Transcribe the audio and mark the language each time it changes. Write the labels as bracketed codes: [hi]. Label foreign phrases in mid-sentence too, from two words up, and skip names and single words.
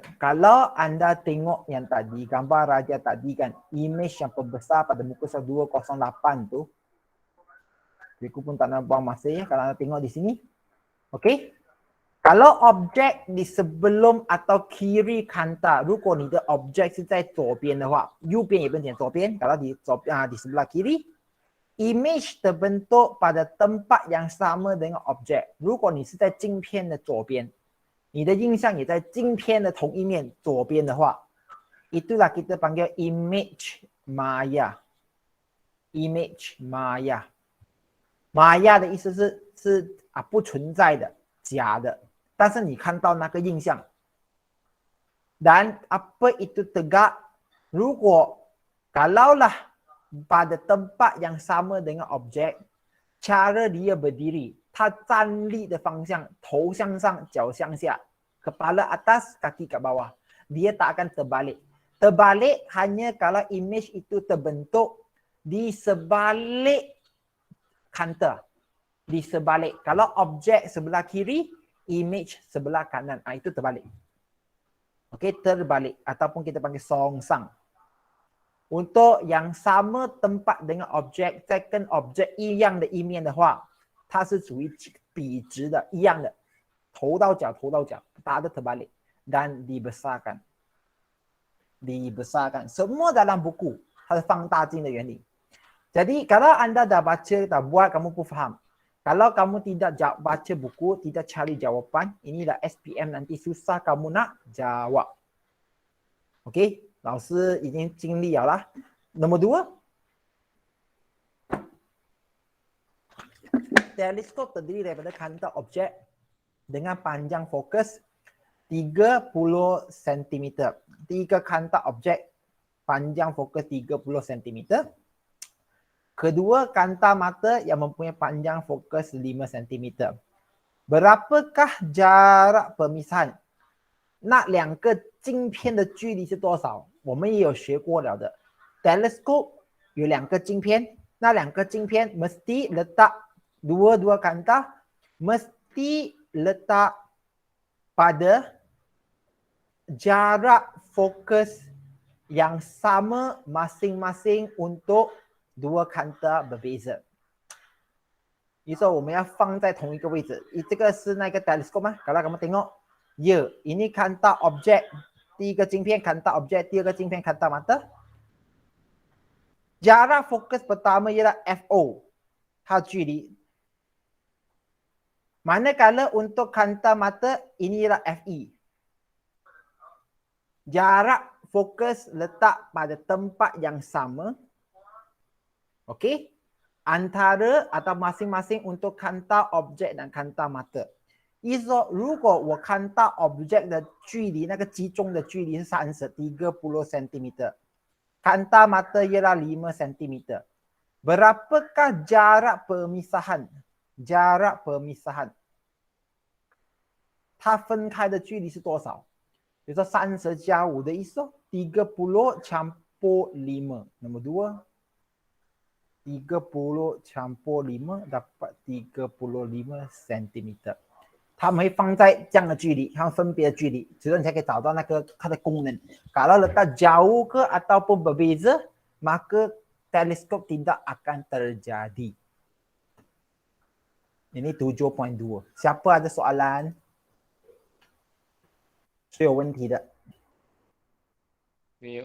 [ms] Kalau anda tengok yang tadi, gambar raja tadi kan, image yang pembesar pada muka surat 208 tu, cikgu pun tak nak buang masa ya kalau anda tengok di sini. Okey? Kalau objek di sebelum atau kiri kanta, [zh] 如果你的 object 是在左边的话，右边也不能讲左边， [ms] kalau di sebelah kiri, image terbentuk pada tempat yang sama dengan objek. [zh] 如果你是在镜片的左边， 你的印象也在镜片的同一面左边的话， [ms] itulah kita panggil image maya. Image maya. [zh] Maya 的意思是不存在的，假的。但是你看到那个印象。 [ms] Dan apa itu tegak? 如果 kalaulah pada tempat yang sama dengan objek, cara dia berdiri, [zh] 他站立的方向，头向上，脚向下， [ms] kepala atas, kaki kat bawah. Dia tak akan terbalik. Terbalik hanya kalau image itu terbentuk di sebalik kanta. Di sebalik. Kalau objek sebelah kiri, image sebelah kanan. Itu terbalik. Okey, terbalik. Ataupun kita panggil songsang. Untuk yang sama tempat dengan objek, [en] second object [zh] 一样的一面的话， 它是属于笔直的，一样的，头到脚， [ms] tak ada terbalik dan dibesarkan. Dibesarkan. Semua dalam buku, [zh] 它是放大镜的原理。 [ms] Jadi kalau anda dah baca, dah buat, kamu pun faham. Kalau kamu tidak baca buku, tidak cari jawapan, inilah SPM nanti susah kamu nak jawab. Okey, [zh] 老师已经尽力了啦。 [ms] Nombor 2. Teleskop terdiri daripada kanta objek dengan panjang fokus 30 cm. 3 kanta objek panjang fokus 30 cm. Kedua, kanta mata yang mempunyai panjang fokus 5 cm. Berapakah jarak pemisahan? [zh] 那2个镜片的距离是多少？我们也有学过了的。 [ms] Teleskop [zh] 有2个镜片，那2个镜片 [ms] mesti letak dua-dua kanta mesti letak pada jarak fokus yang sama masing-masing untuk 2 kanta berbeza. [zh] 意思我们要放在同一个位置。这个是那个 teleskop 吗？ [ms] Kalau kamu tengok, ya, ini kanta objek. [zh] 第一个镜片 [ms] kanta objek, [zh] 第二个镜片 [ms] kanta mata. Jarak fokus pertama ialah FO, [zh] 它距离。 [ms] Manakala untuk kanta mata, ini ialah FE. Jarak fokus letak pada tempat yang sama. Okey? Antara atau masing-masing untuk kanta objek dan kanta mata. [zh] 意思说，如果我看到 object 的距离，那个集中的距离是30 cm. [ms] Kanta mata ialah 5 cm. Berapakah jarak pemisahan? Jarak pemisahan. [zh] 它分开的距离是多少？比如说30加5的意思哦 [ms] 30 campur 5. Nombor 2. 30 campur 5 dapat 35 cm. [zh] 他们会放在这样的距离，他们分别的距离，所以你才可以找到那个它的功能。 [ms] Kalau letak jauh ke ataupun berbeza, maka teleskop tidak akan terjadi. Ini 7.2. Siapa ada soalan? [zh] 是有问题的。没有。